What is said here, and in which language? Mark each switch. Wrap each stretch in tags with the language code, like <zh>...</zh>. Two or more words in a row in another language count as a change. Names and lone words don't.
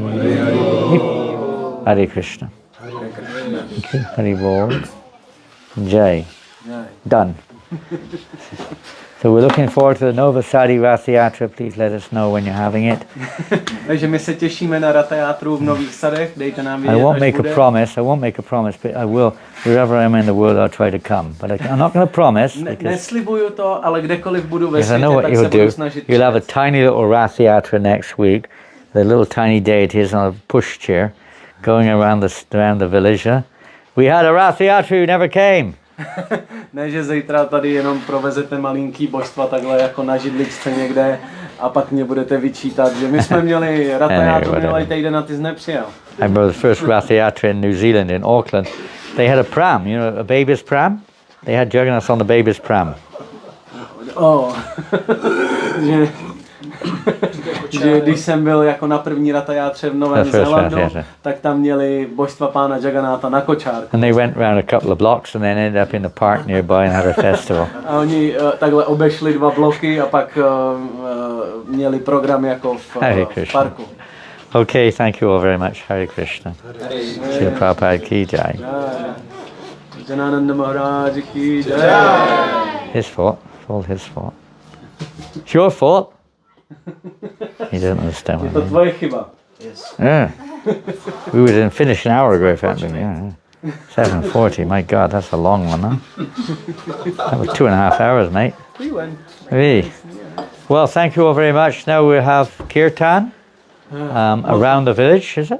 <sa>Hare Krishna. Okay, Hari Bol. Jai.</sa> <en>Done. So we're looking forward to the Nove Sady Rath Yatra. Please let us know when you're having it.</en> <cs>Takže my se těšíme na Ratha Játru v Nových Sadech. Dejte nám vědět,</cs> <en>I won't</en> <cs>až</cs> <en>make</en> <cs>bude.</cs> <en>a promise, but I will. Wherever I'm in the world, I'll try to come. But I'm not going to promise because</en> <cs>Neslibuju to, ale kdekoliv budu ve</cs> <en>I</en> <cs>světě,</cs> <en>know what</en> <cs>tak</cs> <en>you'll</en> <cs>se budu</cs> <en>do.</en> <cs>snažit</cs> <en>You'll have a</en> <cs>přijet.</cs> <en>tiny little Rath Yatra next week. The little tiny deities on a pushchair going around the village. We had a Rath Yatra who never came.</en> <cs>Ne, že zítra tady jenom provezete malinký božstva takhle jako na židličce někde a pak mě budete vyčítat, že my jsme měli Ratha Játru minulý týden a ty jsi nepřijel.</cs> <en>I remember the first Rath Yatra in New Zealand, in Auckland. They had a pram, you know, a baby's pram. They had Jagannath on the baby's pram.</en> <cs>že když jsem byl jako na první Ratha Játře v Novém Zélandu, tak tam měli božstva pána Jagannatha na kočárku.</cs> <en>And they went round a couple of blocks and then ended up in the park nearby and had a festival.</en> <cs>A oni takhle obešli 2 bloky a pak měli program jako v parku.</cs> <en>Okay, thank you all very much.</en> <sa>Hare Krishna.</sa> <hi>Srila Prabhupada ki jai. Janananda Maharaj ki jai.</hi> <en>His fault. It's all his fault. It's your fault. He doesn't understand</en> <cs>Je</cs> <en>what</en> <cs>to</cs> <en>I mean.</en> <cs>tvoje chyba.</cs> <en>Yeah. We would have finished an hour ago if it hadn't been. Yeah. 7:40. My God, that's a long one, huh? That was 2.5 hours, mate. We went. Really? Well, thank you all very much. Now we'll have kirtan around the village, is it?</en>